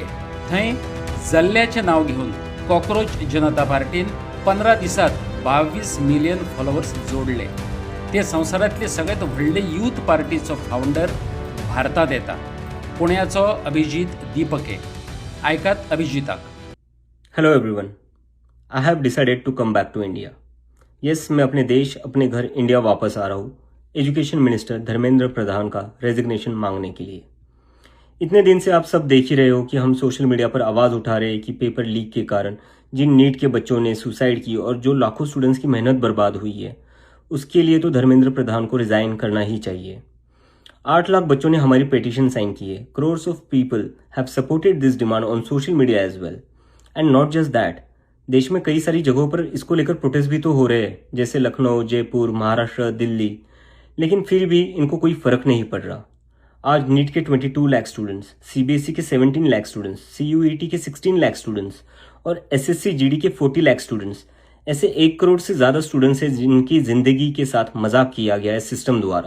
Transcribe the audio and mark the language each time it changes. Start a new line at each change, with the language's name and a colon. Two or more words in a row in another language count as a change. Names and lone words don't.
Konkani: थंय जल्ल्याचें नांव घेवन कॉक्रोच जनता पार्टीन 15 दिसांत 22 मिलियन फॉलोवर्स जोडले. ते संवसारांतले सगळ्यात व्हडले यूथ पार्टीचो फावंडर भारतात येता. पुण्याचो अभिजीत दीपके. आयकात अभिजिताक.
English: Hello everyone, I have decided to come back to India.
Hindi: यस, मैं अपने देश, अपने घर इंडिया वापस आ रहा हूँ. एजुकेशन मिनिस्टर धर्मेंद्र प्रधान का रेजिग्नेशन मांगने के लिए. इतने दिन से आप सब देख ही रहे हो कि हम सोशल मीडिया पर आवाज़ उठा रहे हैं कि पेपर लीक के कारण जिन नीट के बच्चों ने सुसाइड की और जो लाखों स्टूडेंट्स की मेहनत बर्बाद हुई है, उसके लिए तो धर्मेंद्र प्रधान को रिजाइन करना ही चाहिए. 8 लाख बच्चों ने हमारी पिटीशन साइन की है.
English: crores of people have supported this demand on social media as well. and not just that,
Hindi: देश में कई सारी जगहों पर इसको लेकर प्रोटेस्ट भी तो हो रहे हैं, जैसे लखनऊ, जयपुर, महाराष्ट्र, दिल्ली. लेकिन फिर भी इनको कोई फर्क नहीं पड़ रहा. आज नीट के 22 लाख स्टूडेंट्स,
English: CBSE ke 17 lakh students,
Hindi: सीयूईटी के 16 लाख स्टूडेंट्स और एसएससी जीडी के 40 लाख स्टूडेंट्स, ऐसे 1 करोड़ से ज्यादा स्टूडेंट्स हैं जिनकी जिंदगी के साथ मजाक किया गया है सिस्टम द्वारा.